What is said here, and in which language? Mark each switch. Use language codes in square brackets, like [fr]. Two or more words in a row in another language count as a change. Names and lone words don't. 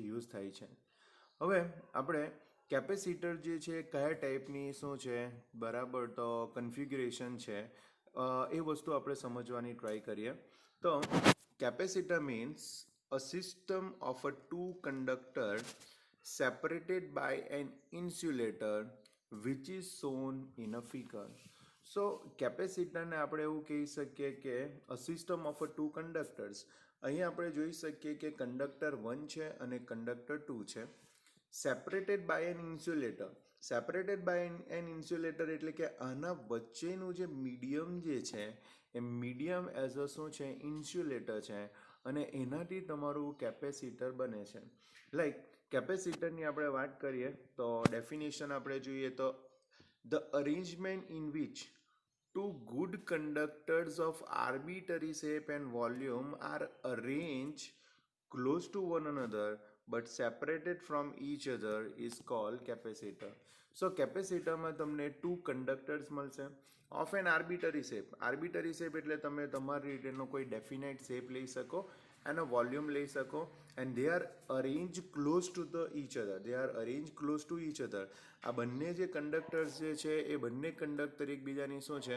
[gu] યુઝ થાય છે. હવે આપણે કેપેસિટર જે છે કયા ટાઈપની શું છે, બરાબર, તો કન્ફિગ્યુરેશન છે એ વસ્તુ આપણે સમજવાની ટ્રાય કરીએ. [en] તો capacitor means a system of a two conductor separated by an insulator which is shown in a figure. [gu] સો કેપેસિટરને આપણે એવું કહી શકીએ કે [en] a system of a two conductors. [gu] અહીં આપણે જોઈ શકીએ કે કંડક્ટર 1 છે અને કંડક્ટર 2 છે, [en] separated by an insulator. separated by an insulator [gu] એટલે કે આના વચ્ચેનું જે મીડિયમ જે છે એ મીડિયમ [en] as a [gu] શું છે? ઇન્સ્યુલેટર છે અને એનાથી તમારું કેપેસિટર બને છે. લાઈક કેપેસિટરની આપણે વાત કરીએ તો ડેફિનેશન આપણે જોઈએ તો [en] the arrangement in which two good conductors of arbitrary shape and volume are arranged close to one another but separated from each other is called capacitor. [gu] So કેપેસિટરમાં તમને [en] two conductors [gu] મળશે [en] of an arbitrary shape. [gu] આર્બિટરી શેપ એટલે તમે તમારી રીતેનો કોઈ ડેફિનેટ શેપ લઈ શકો, એનો વોલ્યુમ લઈ શકો, [en] and they are arrange close to the each other. they are arrange close to each other. [gu] આ બંને જે કંડક્ટર્સ જે છે એ બંને કંડક્ટર એકબીજાની શું છે?